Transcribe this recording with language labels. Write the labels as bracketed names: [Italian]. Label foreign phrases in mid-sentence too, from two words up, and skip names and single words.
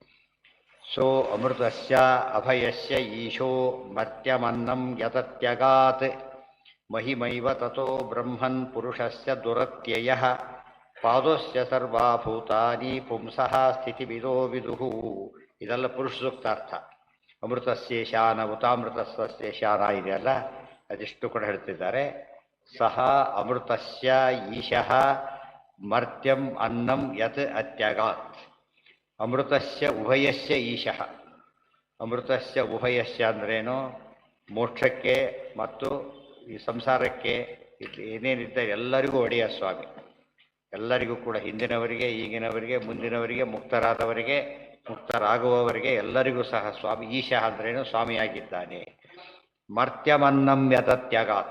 [Sanskrit] ಸೋ ಅಮೃತಸ್ಯ ಅಭಯಸ್ಯ ಈಶೋ ಮರ್ತ್ಯಮನ್ನಂ ಯತತ್ಯಗಾತ್ ಮಹಿಮೈವ ತಥೋ ಬ್ರಹ್ಮನ್ ಪುರುಷಸ್ಯ ದುರತ್ಯಯಃ ಪಾದೋಸ್ಯ ಸರ್ವಾಭೂತಾನಿ ಪುಂಸಃ ಸ್ಥಿತಿವಿದೋ ವಿದುಃ. [Kannada] ಇದೆಲ್ಲ ಪುರುಷ ಸೂಕ್ತಾರ್ಥ. [Sanskrit] ಅಮೃತಸ್ಯೇಶಾನ ಉತಾಮೃತಸ್ಯೇಶಾನ [Kannada] ಇದೆಯಲ್ಲ, ಅದಿಷ್ಟು ಕೂಡ ಹೇಳ್ತಿದ್ದಾರೆ. [Sanskrit] ಸಹ ಅಮೃತಸ್ಯ ಈಶಃ ಮರ್ತ್ಯಂ ಅನ್ನಂ ಯತ್ ಅತ್ಯಗಾತ್. ಅಮೃತಸ್ಯ ಉಭಯಸ್ಯ ಈಶಃ. ಅಮೃತಸ್ಯ ಉಭಯಸ್ಯ ಅಂದ್ರೇನು? [Kannada] ಮೋಕ್ಷಕ್ಕೆ ಮತ್ತು ಈ ಸಂಸಾರಕ್ಕೆ ಏನೇನಿದ್ದ ಎಲ್ಲರಿಗೂ ಒಡೆಯ ಸ್ವಾಮಿ. ಎಲ್ಲರಿಗೂ ಕೂಡ, ಹಿಂದಿನವರಿಗೆ, ಈಗಿನವರಿಗೆ, ಮುಂದಿನವರಿಗೆ, ಮುಕ್ತರಾದವರಿಗೆ, ಮುಕ್ತರಾಗುವವರಿಗೆ ಎಲ್ಲರಿಗೂ ಸಹ ಸ್ವಾಮಿ. [Sanskrit] ಈಶಃ [Kannada] ಅಂದ್ರೇನು? ಸ್ವಾಮಿಯಾಗಿದ್ದಾನೆ. [Sanskrit] ಮರ್ತ್ಯಮನ್ನಂ ಯತತ್ಯಗಾತ್.